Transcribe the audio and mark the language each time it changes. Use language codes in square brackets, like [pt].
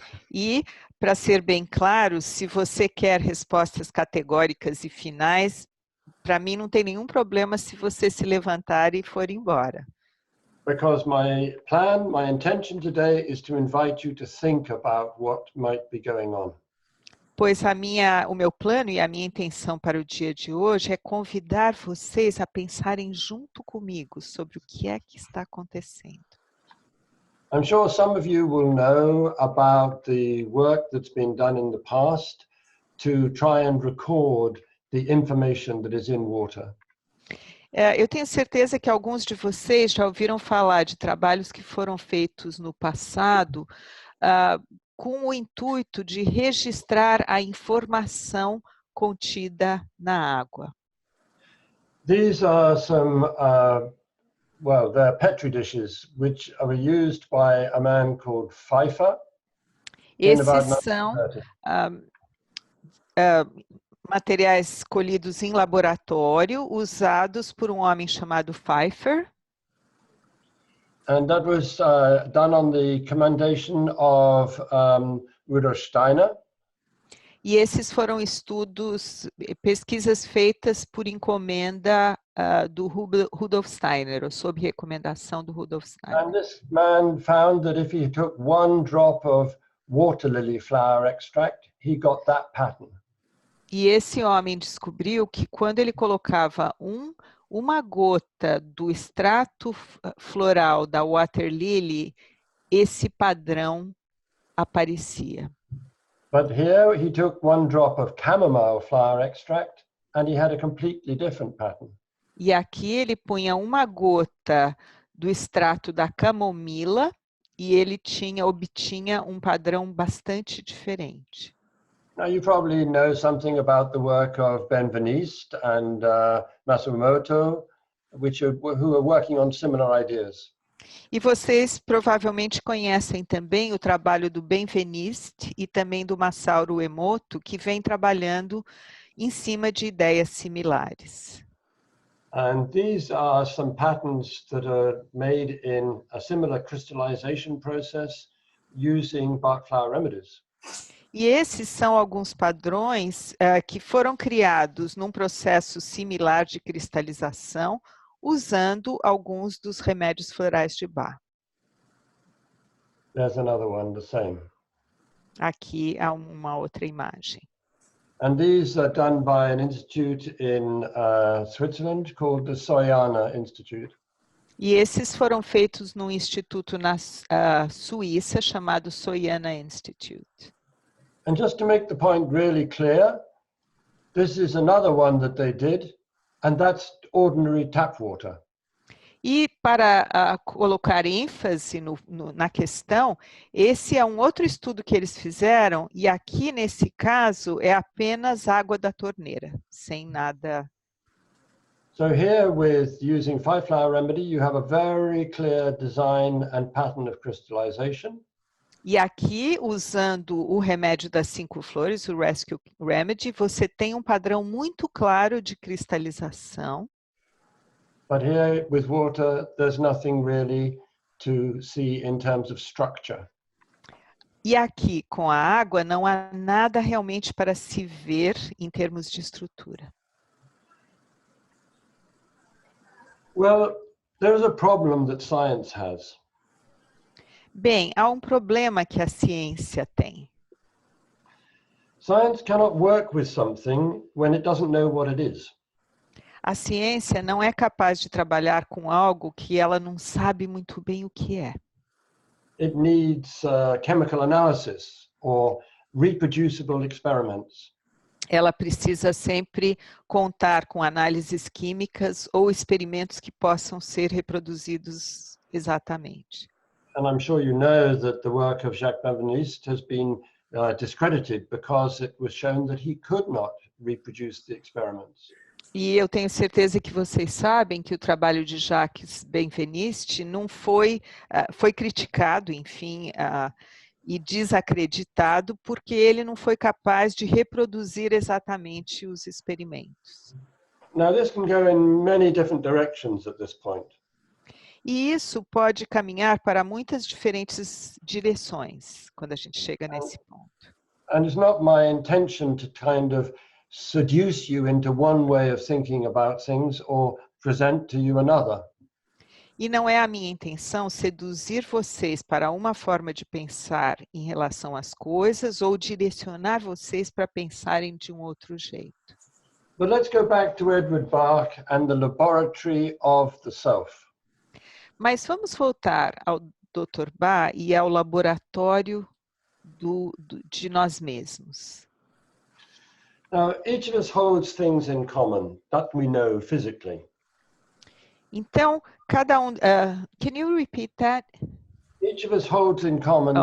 [pt] E, para ser bem claro, se você quer respostas categóricas e finais, para mim não tem nenhum problema se você se levantar e for embora. [en] Because my intention today is to invite you to think about what might be going on. [pt] pois o meu plano e a minha intenção para o dia de hoje é convidar vocês a pensarem junto comigo sobre o que é que está acontecendo. [en] I'm sure some of you will know about the work that's been done in the past to try and record the information that is in water. [pt] Eu tenho certeza que alguns de vocês já ouviram falar de trabalhos que foram feitos no passado com o intuito de registrar a informação contida na água. [en] These are some, well, they're petri dishes which were used by a man called Pfeiffer. [pt] Esses são materiais colhidos em laboratório, usados por um homem chamado Pfeiffer. [en] And that was done on the commendation of Rudolf Steiner. [pt] E esses foram pesquisas feitas por encomenda do Rudolf Steiner, ou sob recomendação do Rudolf Steiner. [en] And this man found that if he took 1 drop of water lily flower extract, he got that pattern. [pt] E esse homem descobriu que quando ele colocava uma gota do extrato floral da water lily, esse padrão aparecia. [en] But here he took 1 drop of chamomile flower extract and he had a completely different pattern. [pt] E aqui ele punha uma gota do extrato da camomila e ele obtinha um padrão bastante diferente. [en] Now you probably know something about the work of Benveniste and Matsumoto, who are working on similar ideas. [pt] E vocês provavelmente conhecem também o trabalho do Benveniste e também do Masaru Emoto, que vem trabalhando em cima de ideias similares. [en] And these are some patterns that are made in a similar crystallization process using Bach flower remedies. [pt] E esses são alguns padrões que foram criados num processo similar de cristalização, usando alguns dos remédios florais de Bach. [en] There's another one, the same. [pt] Aqui há uma outra imagem. [en] And these are done by an institute in Switzerland called the Soyana Institute. [pt] E esses foram feitos num instituto na Suíça chamado Soyana Institute. [en] And just to make the point really clear, this is another one that they did, and that's ordinary tap water. [pt] E para colocar ênfase na questão, esse é um outro estudo que eles fizeram, e aqui nesse caso é apenas água da torneira, sem nada. [en] So here with using 5-flower remedy, you have a very clear design and pattern of crystallization. [pt] E aqui, usando o remédio das 5 flores, o Rescue Remedy, você tem um padrão muito claro de cristalização. [en] But here with water, there's nothing really to see in terms of structure. [pt] E aqui, com a água, não há nada realmente para se ver em termos de estrutura. [en] Well, there's a problem that science has. [pt] Bem, há um problema que a ciência tem. [en] Science cannot work with something when it doesn't know what it is. [pt] A ciência não é capaz de trabalhar com algo que ela não sabe muito bem o que é. [en] It needs chemical analysis or reproducible experiments. [pt] Ela precisa sempre contar com análises químicas ou experimentos que possam ser reproduzidos exatamente. [en] And I'm sure you know that the work of Jacques Benveniste has been discredited because it was shown that he could not reproduce the experiments. [pt] E eu tenho certeza que vocês sabem que o trabalho de Jacques Benveniste não foi criticado, enfim, e desacreditado porque ele não foi capaz de reproduzir exatamente os experimentos. [en] Now this can go in many different directions at this point. [pt] E isso pode caminhar para muitas diferentes direções quando a gente chega nesse ponto. [en] And it's not my intention to kind of seduce you into one way of thinking about things or present to you another. [pt] E não é a minha intenção seduzir vocês para uma forma de pensar em relação às coisas ou direcionar vocês para pensarem de um outro jeito. [en] But let's go back to Edward Bach and the laboratory of the self. [pt] Mas vamos voltar ao Dr. Bach e ao laboratório de nós mesmos. [en] Now, each of us holds things in common that we know physically. [pt] Então, cada um... [en] can you repeat that? Each of us holds in common